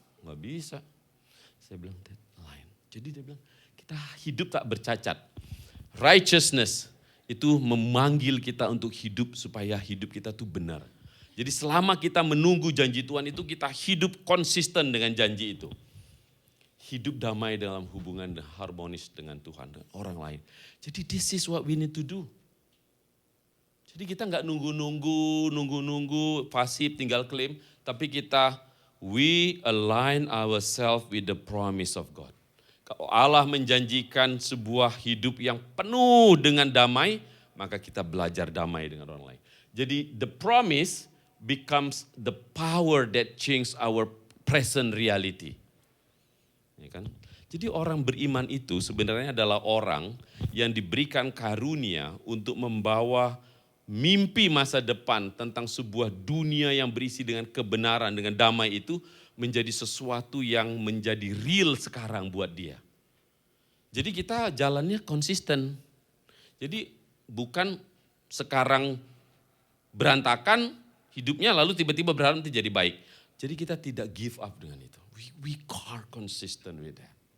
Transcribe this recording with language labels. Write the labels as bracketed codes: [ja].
[id] Nggak bisa. Saya bilang, deadline. Jadi dia bilang, kita hidup tak bercacat. Righteousness itu memanggil kita untuk hidup supaya hidup kita tuh benar. Jadi selama kita menunggu janji Tuhan itu, kita hidup konsisten dengan janji itu. Hidup damai dalam hubungan harmonis dengan Tuhan dan orang lain. [en] Jadi this is what we need to do. [id] Jadi kita nggak nunggu, pasif tinggal klaim, tapi kita [en] we align ourselves with the promise of God. [id] Kalau Allah menjanjikan sebuah hidup yang penuh dengan damai, maka kita belajar damai dengan orang lain. [en] Jadi the promise becomes the power that changes our present reality. [id] Ya kan? Jadi orang beriman itu sebenarnya adalah orang yang diberikan karunia untuk membawa mimpi masa depan tentang sebuah dunia yang berisi dengan kebenaran, dengan damai itu menjadi sesuatu yang menjadi real sekarang buat dia. Jadi kita jalannya konsisten. Jadi bukan sekarang berantakan hidupnya lalu tiba-tiba berharap nanti jadi baik. Jadi kita tidak give up dengan itu. [en] We are consistent with that.